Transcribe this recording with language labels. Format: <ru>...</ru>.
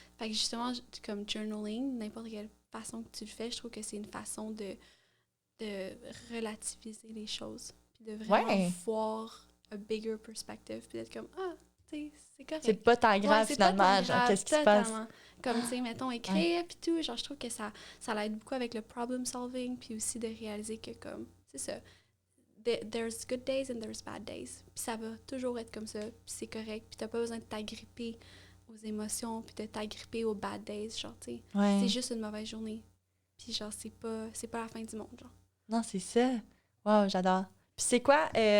<fr>Fait que justement, comme journaling, n'importe quelle façon que tu le fais, je trouve que c'est une façon de relativiser les choses. Puis de vraiment voir</fr> <en>a bigger perspective.</en> <fr>Puis d'être comme, c'est correct. C'est pas tant grave, finalement. Genre, qu'est-ce qui se passe? Comme, tu sais, mettons, écrire, puis tout. Genre, je trouve que ça l'aide beaucoup avec le problem solving, puis aussi de réaliser que, comme, c'est ça.</fr> <en>There's good days and there's bad days.</en> <fr>Puis ça va toujours être comme ça, puis c'est correct. Puis t'as pas besoin de t'agripper aux émotions, puis de t'agripper aux bad days, genre, tu sais. C'est juste une mauvaise journée. Puis genre, c'est pas la fin du monde, genre. Non, c'est ça. Wow, j'adore. Puis c'est quoi...</fr>